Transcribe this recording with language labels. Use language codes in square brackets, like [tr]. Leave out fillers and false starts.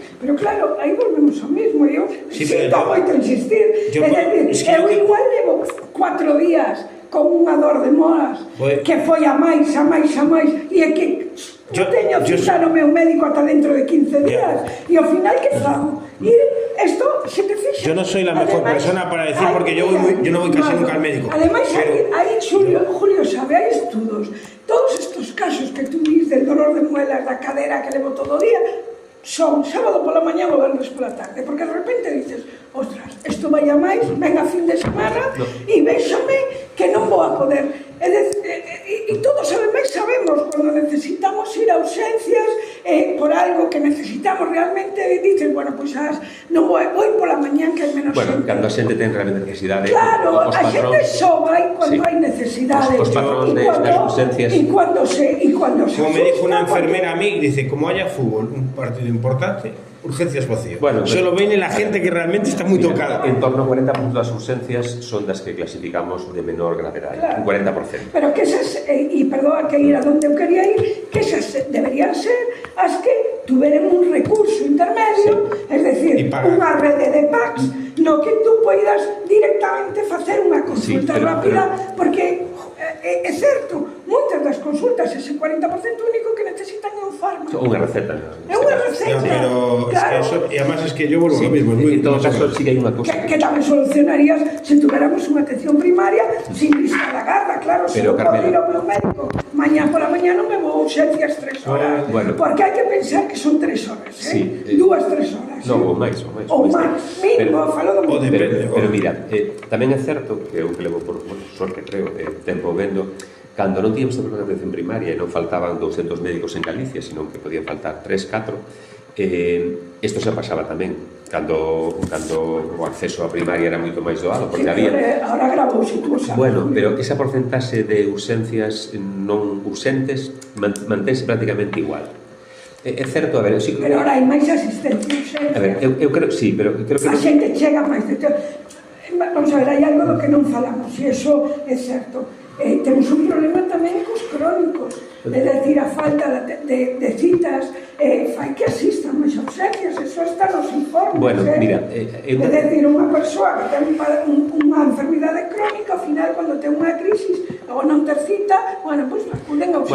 [gl] Pero claro, aí volvemos ao mismo, eu sinto moito insistir, eu igual levo 4 días con unha dor de moas, que foi a máis, e é que eu teño cita no meu médico ata dentro de 15 días, e ao final que fago? E esto se te fixa. [es] Yo no soy la mejor persona para decir, porque yo no voy casi nunca al médico. [gl] Además, aí Julio sabe, hai estudos. Todos estos casos que tú dices del dolor de muelas, da cadera que levo todo o día, son sábado pola mañá ou venres pola tarde, porque de repente dices, ostras, isto vai a máis, ven a fin de semana e véxame que non vou a poder. E todos ademais sabemos cando necesitamos ir a urgencias por algo que necesitamos realmente, dices, bueno, pois non vou pola mañá que hai menos xente. Bueno, cando a xente ten realmente necesidade, claro, a xente só vai cando hai necesidade. Os patróns das urgencias. E cando se [es] como me dijo una enfermera a mí, dice, como haya fútbol, un partido importante, urgencias vacío. Bueno, solo viene la gente que realmente está muy tocada. [gl] En torno ao 40% das urgencias son das que clasificamos de menor gravedade, claro. Un 40%. Pero que esas, perdón, que ir a donde eu quería ir, que esas deberían ser as que tuveren un recurso intermedio, es decir, unha rede de PACs, no que tú poidas directamente facer unha consulta rápida, porque é certo, moitas das consultas, ese 40% único que necesitan é un fármaco. Unha receta. É unha receta. Pero claro. [es] E además es que yo volvo lo mismo. [gl] En todo caso, sí que hai unha cosa. Que tamén solucionarías se tuviéramos unha atención primaria sin vista da garda, claro. Se non podo ir ao meu médico mañá pola mañá non me vou urgencias 3 horas. Porque hai que pensar que son 3 horas, ¿eh? 2, 3 horas. Non, ou máis. Ou máis, mínimo, falo do mínimo. Pero mira, tamén é certo que eu que levo por sorte, creo, tempo vendo, cando non tíamos tempo de atención primaria e non faltaban 200 médicos en Galicia, sino que podían faltar 3, 4, isto se pasaba tamén cando o acceso a primaria era moito máis doado, porque había... Ahora gravouse, tú sabes. Bueno, pero esa porcentaxe de urxencias non urxentes mantense prácticamente igual. É certo, a ver... Sí, pero ahora hai máis asistencia urxente. A ver, eu creo, sí, pero creo que... A xente chega máis... Vamos a ver, hai algo do que non falamos, e iso é certo. Temos un problema tamén cos crónicos, é dicir, a falta de citas fai que asistan máis urgencias, eso está nos informes. Bueno, mira, é dicir, unha persoa que ten unha enfermidade crónica, ao final, cando ten unha crisis ou non ter cita, bueno, pois acuden a urgencias.